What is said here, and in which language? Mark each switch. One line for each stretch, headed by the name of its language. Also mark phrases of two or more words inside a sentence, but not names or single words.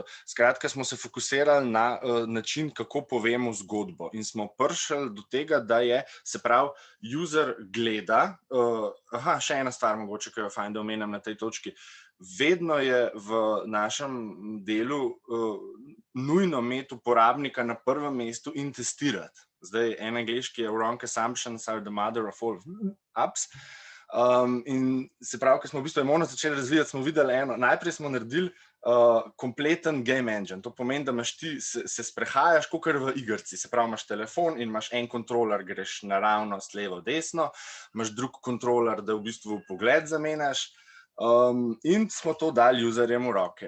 Slovenian: Skratka, smo se fokusirali na način, kako povemo zgodbo in smo prišli do tega, da je, se pravi, user gleda, še ena stvar mogoče, ki jo fajn, da omenjam na tej točki, vedno je v našem delu nujno imeti uporabnika na prvem mestu in testirati. Zdaj, en angleški je
English: wrong assumptions are the mother of all apps.
Slovenian: In se pravi, ko smo v bistvu Emono začeli razvijati, smo videli najprej smo naredili kompleten
English: game engine.
Slovenian: To pomeni, da se sprehajaš kakor v igrci, se pravi, imaš telefon in imaš en kontroler, greš naravnost, levo, desno, imaš drug kontroler, da v bistvu pogled zamenjaš, in smo to dali userjem v roke.